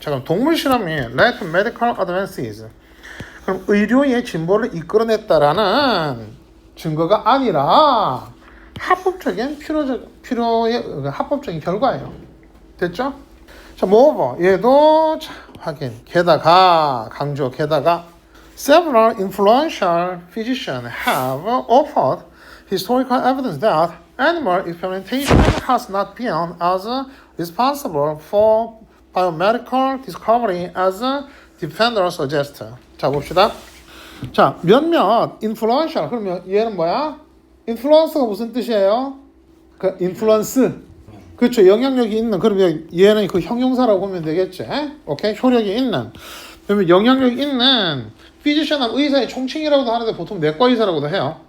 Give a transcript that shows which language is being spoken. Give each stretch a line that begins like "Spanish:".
Korean: 자, 그럼 동물 실험이
English: led to medical advances.
Korean: 그럼 의료의 진보를 이끌어냈다라는 증거가 아니라 합법적인 필요의 합법적인 결과예요. 됐죠? 자, moreover 얘도 자, 확인. 게다가 강조. 게다가
English: several influential physicians have offered historical evidence that animal experimentation has not been as responsible for biomedical discovery as defenders suggest.
Korean: 자, 봅시다. 자, 몇몇 influential 그러면 얘는 뭐야? 인플루언서가 무슨 뜻이에요? 그 인플루언스. 그렇죠. 영향력이 있는. 그러면 얘는 그 형용사라고 보면 되겠지. 오케이? 효력이 있는. 그러면 영향력이 있는 피지션은 의사의 총칭이라고도 하는데 보통 내과 의사라고도 해요.